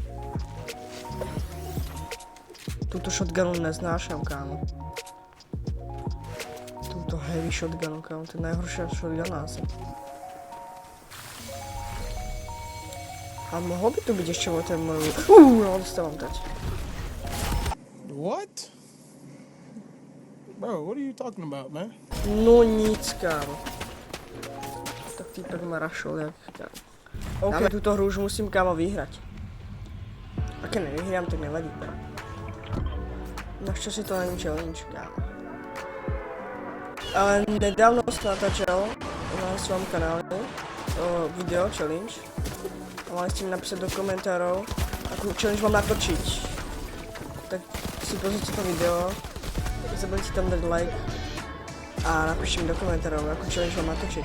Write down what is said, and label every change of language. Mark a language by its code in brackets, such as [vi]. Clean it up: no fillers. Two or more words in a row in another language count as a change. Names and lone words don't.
[cs] Tuto shotgunu neznášám, kámo. Tuto heavy shotgunu, kámo, to je nejhorší shotgun asi. A mohlo by to být ještě o ten můj... no, dostávám teď. [en] What? Bro, what are you talking about, man? [cs] No nic, kámo. [sk] Tak týpek ma rašol, jak kámo. OK, tuto hru už musím, kámo, vyhrať. Ak nevyhrám, tak nevadí. [cs] Naštěstí to není challenge, kámo. Ale nedávno jsem natáčel na svém kanále video challenge. [sk] A mali ste mi napísať do komentárov, akú challenge mám natočiť. Tak si pozrite to video, nezabudnite tam dať like a napíšte mi do komentárov, akú challenge mám natočiť.